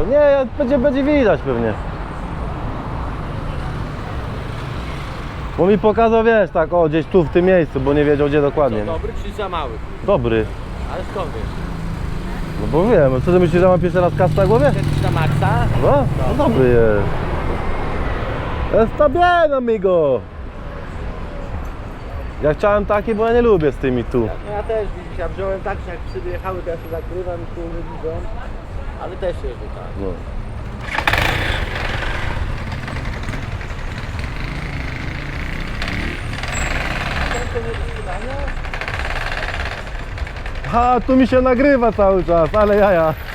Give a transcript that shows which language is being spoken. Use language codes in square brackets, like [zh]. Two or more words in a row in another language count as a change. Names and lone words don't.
[pl] Nie, będzie widać pewnie. Bo mi pokazał, wiesz, tak, o, gdzieś tu w tym miejscu, bo nie wiedział gdzie dokładnie. Dobry czy za mały? Dobry. Ale skąd wiesz? No bo wiem, co ty myślisz, że mam pierwszy raz kas na głowie? Chcesz na maksa? No, no dobry jest. [es] Está bien, amigo. [pl] Ja chciałem taki, bo ja nie lubię z tymi tu. No ja też widzisz, ja wziąłem tak, że jak psy jechały, to ja się zakrywam i tu nie widzą. Ale też jeżdżę tak. No. Ha, tu mi się nagrywa cały czas, ale jaja.